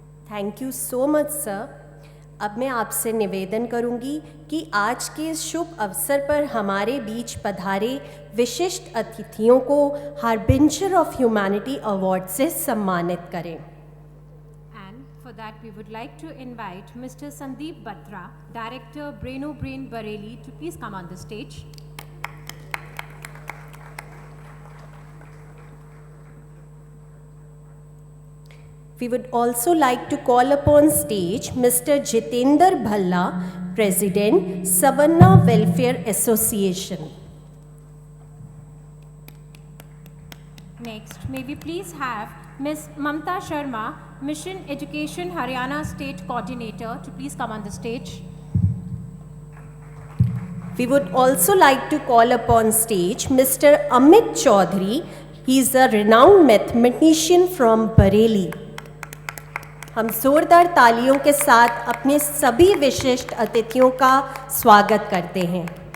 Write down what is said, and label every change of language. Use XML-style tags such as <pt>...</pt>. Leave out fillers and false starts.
<en>Thank you so much sir.</en> <hi>अब मैं आपसे निवेदन करूंगी कि आज के इस शुभ अवसर पर हमारे बीच पधारे विशिष्ट अतिथियों को हार्बिंजर ऑफ ह्यूमैनिटी अवार्ड से सम्मानित करें।</hi> <en>And for that we would like to invite Mr. Sandeep Batra, Director Braino Brain Bareilly, to please come on the stage. We would also like to call upon stage Mr. Jitender Bhalla, President, Savanna Welfare Association. Next, may we please have Ms. Mamta Sharma, Mission Education Haryana State Coordinator, to please come on the stage. We would also like to call upon stage Mr. Amit Chaudhary. He is a renowned mathematician from Bareilly.</en> <hi>हम जोरदार तालियों के साथ अपने सभी विशिष्ट अतिथियों का स्वागत करते हैं।</hi>